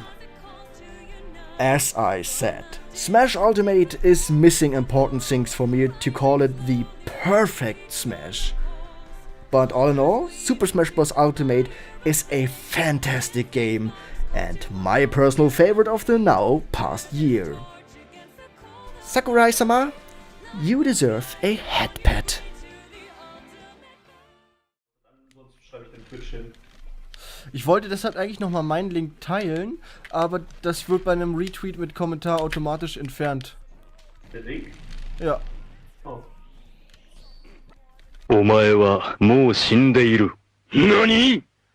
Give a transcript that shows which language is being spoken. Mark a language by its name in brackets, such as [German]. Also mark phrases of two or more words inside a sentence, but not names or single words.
[English] As I said, Smash Ultimate is missing important things for me to call it the perfect Smash. But all in all, Super Smash Bros. Ultimate is a fantastic game and my personal favorite of the now past year. Sakurai-sama, you deserve a head pat. [German] Ich wollte deshalb eigentlich nochmal meinen Link teilen, aber das wird bei einem Retweet mit Kommentar automatisch entfernt. Der Link? Ja. Oh. [Japanese] お前はもう死んでいる。何